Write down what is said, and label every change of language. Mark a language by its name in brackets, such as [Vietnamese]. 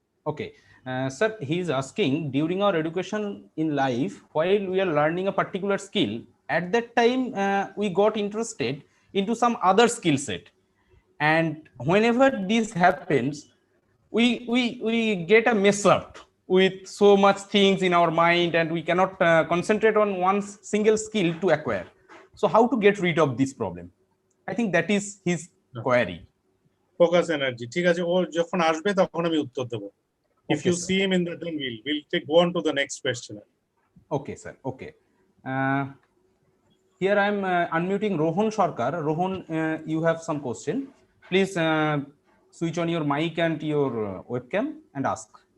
[English] okay, sir, he's asking during our education in life, while we are learning a particular skill, at that time we got interested into some other skill set, and whenever this happens, we get a mess up with so much things in our mind, and we cannot concentrate on one single skill to acquire. So how to get rid of this problem? I think that is his query. Focus energy. [Bangla] ঠিক আছে, ও যখন আসবে তখন আমি উত্তর দেব. [English] If Okay, you sir. see him in the then we'll go on to the next question. Okay, sir. Okay. Here I am unmuting Rohan Sarkar. Rohan, you have some question. Please switch on your mic and your webcam and ask.